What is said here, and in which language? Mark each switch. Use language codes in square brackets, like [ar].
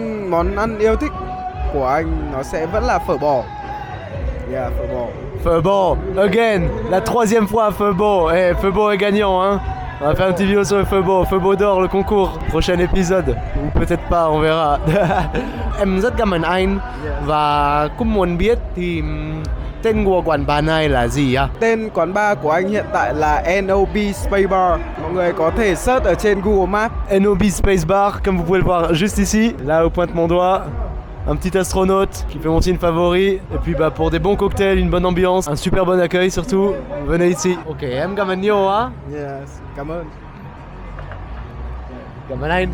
[vi] Món ăn yêu thích của anh nó sẽ vẫn là phở bò. [en] Yeah, phở bò. [fr] Phở bò, again, la troisième fois phở bò. Phở bò est gagnant, hein. On va faire un petit vidéo sur le phở bò. Phở bò d'or, le concours. Prochain épisode. Ou peut-être pas, on verra. [vi] Em rất cảm ơn anh. Và cũng muốn biết thì tên của quán bar này là gì á? Tên quán bar của anh hiện tại là NOB Space Bar. Mọi người có thể search ở trên Google Maps. [fr] NOB Space Bar, comme vous pouvez le voir juste ici. Là où pointe mon doigt. Un petit astronaute qui fait mon signe favori. Et puis bah, pour des bons cocktails, une bonne ambiance, un super bon accueil surtout, venez ici. [vi] Ok, em cảm ơn nhiều á. Yes, cảm ơn. Cảm ơn anh.